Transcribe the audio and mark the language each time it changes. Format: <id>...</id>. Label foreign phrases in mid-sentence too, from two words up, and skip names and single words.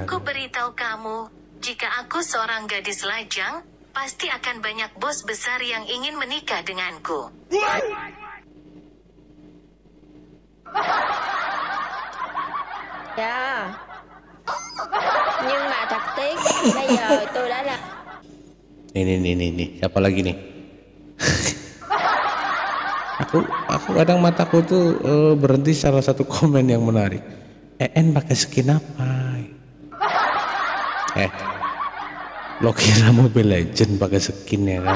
<id>Aku beritahu kamu, jika aku seorang gadis lajang, pasti akan banyak bos besar yang ingin menikah denganku.</id> <vi>Dạ. Nhưng mà thật tiếc, bây giờ tôi đã là...</vi> <id>Nih, siapa lagi nih? aku kadang mataku tuh berhenti salah satu komen yang menarik. En pakai skin apa? Lo kira Mobile Legend pakai skin ya kan?</id>